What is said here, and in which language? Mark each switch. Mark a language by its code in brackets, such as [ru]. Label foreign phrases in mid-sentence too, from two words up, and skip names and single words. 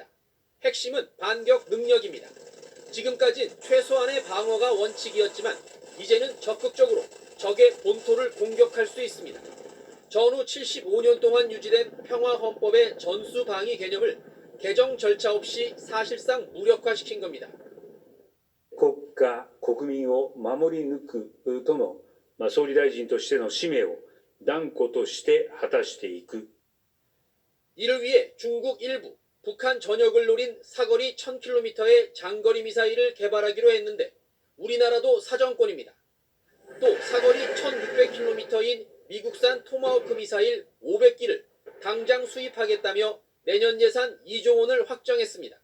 [ko] 핵심은 반격 능력입니다. 지금까지 최소한의 방어가 원칙이었지만 이제는 적극적으로 적의 본토를 공격할 수 있습니다. 전후 75년 동안 유지된 평화헌법의 전수방위 개념을 개정 절차 없이 사실상 무력화시킨 겁니다. [ja] 国家国民を守り抜くとの総理大臣としての使命を断固として果たしていく [ko] 이를 위해 중국 일부, 북한 전역을 노린 사거리 1000km의 장거리 미사일을 개발하기로 했는데 우리나라도 사정권입니다. 또 사거리 1600km인 미국산 토마호크 미사일 500기를 당장 수입하겠다며 내년 예산 2조 원을 확정했습니다.